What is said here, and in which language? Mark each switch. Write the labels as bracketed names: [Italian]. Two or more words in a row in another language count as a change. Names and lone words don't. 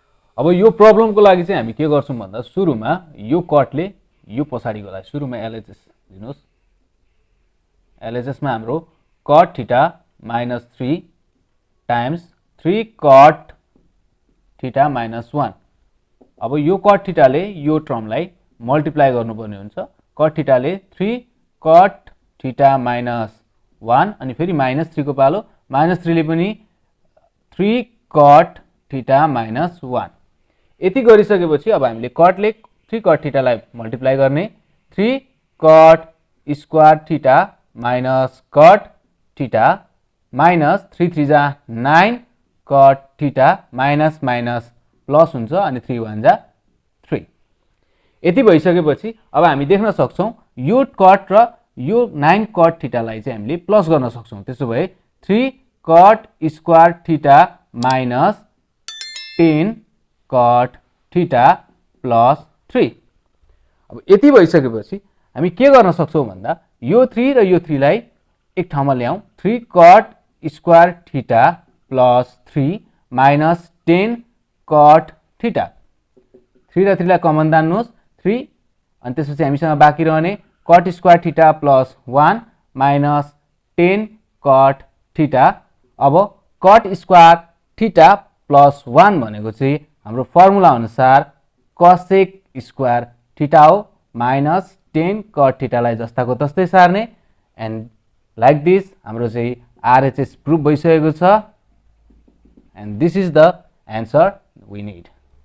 [Nepali] अब यो प्रब्लमको लागि चाहिँ हामी के गर्छौं भन्दा सुरुमा यो कटले यो पछाडीकोलाई सुरुमा एलएचएस दिनुस्। [English] एलएचएस [Nepali] मा हाम्रो [English] cot theta minus 3 times 3 cot theta minus 1. [Nepali] अब यो cot थीटाले यो टर्मलाई मल्टिप्लाई गर्नुपर्ने हुन्छ। [English] cot thetale 3 cot theta minus 1 [Nepali] अनि फेरि [English] minus 3 [Nepali] को पालो [English] minus 3 [Nepali] ले पनि [English] 3 cot theta minus 1. [Nepali] यति गरिसकेपछि अब हामीले cot ले [English] 3 cot theta [Nepali] लाई मल्टिप्लाई गर्ने [English] 3 cot square theta minus cot theta minus 3 [Nepali] 3 जा [English] 9 cot theta minus minus plus [Nepali] हुन्छ अनि 3 1 जा 3। यति भइसकेपछि अब हामी देख्न सक्छौं यो cot र यो [English] 9 cot theta [Nepali] लाई चाहिँ हामीले प्लस गर्न सक्छौं। त्यसो भए [English] 3 cot square theta minus 10 cot theta plus 3. [Nepali] अब यति भइसकेपछि हामी के गर्न सक्छौं भन्दा यो 3 र यो 3 लाई एक ठाउँमा ल्याऊ। [English] 3 cot square theta plus 3 minus 10 cot theta. [Nepali] 3 र 3 लाई कमन तान्नुस् 3 अनि त्यसपछि हामीसँग बाँकी रहने [English] cot square theta plus 1 minus 10 cot theta. [Nepali] अब [English] cot square theta plus 1 [Nepali] भनेको चाहिँ हाम्रो फर्मुला अनुसार [English] cosec square theta [Nepali] हो [English] minus 10 cot theta [Nepali] लाई जस्ताको तस्तै सार्ने। [English] And like this [Nepali] हाम्रो चाहिँ RHS प्रुफ भइसकेको छ। [English] And this is the answer we need।